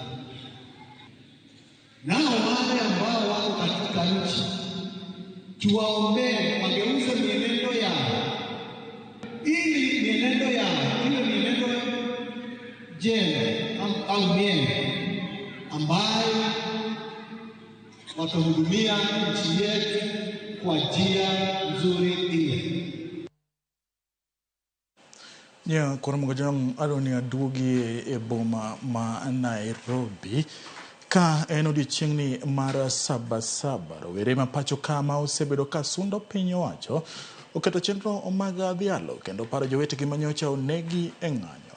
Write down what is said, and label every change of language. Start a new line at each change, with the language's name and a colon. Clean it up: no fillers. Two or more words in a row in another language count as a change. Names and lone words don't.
Swahili: Nao wale ambao wako katika nchi tuwaombee wageuze mienendo yao ili mienendo jengo au mienge ambayo watahudumia nchi yetu kwa njia nzuri pia.
Luo (Kenya and Tanzania): Nya koromo jong aloni adugi e boma ma Nairobi ka enodiochiengni mar Sabasaba. Rowere ma pacho kama osebedo ka sundo piny owacho oketo chenro mag dhialo kendo paro jowetegi manyocha onegi e ng'anyo.